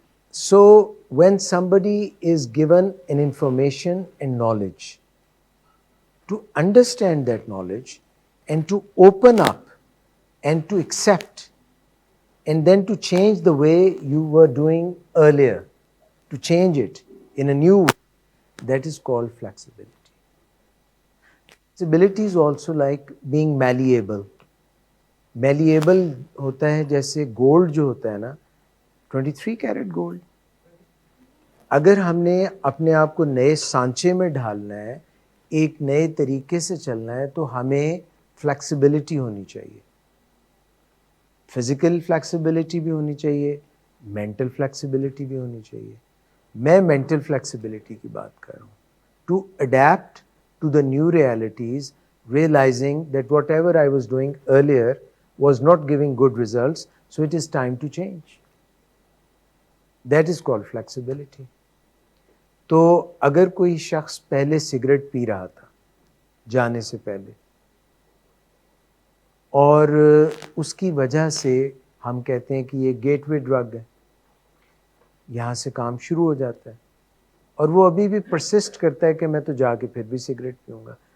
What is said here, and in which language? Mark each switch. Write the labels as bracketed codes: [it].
[en] So when somebody is given an information and knowledge, to understand that knowledge and to open up and to accept and then to change the way you were doing earlier, to change it in a new way, that is called flexibility. Flexibility is also like being malleable. [ur] Malleable ہوتا ہے جیسے gold جو ہوتا ہے نا, 23 carat gold, اگر ہم نے اپنے آپ کو نئے سانچے میں ڈھالنا ہے, ایک نئے طریقے سے چلنا ہے, تو ہمیں فلیکسیبلٹی ہونی چاہیے. فزیکل فلیکسیبلٹی بھی ہونی چاہیے, مینٹل فلیکسیبلٹی بھی ہونی چاہیے. میں مینٹل فلیکسیبلٹی کی بات کر رہا ہوں, [en] To adapt to the new realities, realizing that whatever I was doing earlier was not giving good results, so it is time to change. That is called flexibility. [ur] تو اگر کوئی شخص پہلے سگریٹ پی رہا تھا جانے سے پہلے, اور اس کی وجہ سے ہم کہتے ہیں کہ یہ گیٹ وے ڈرگ ہے, یہاں سے کام شروع ہو جاتا ہے, اور وہ ابھی بھی پرسسٹ کرتا ہے کہ میں تو جا کے پھر بھی سگریٹ پیوں گا.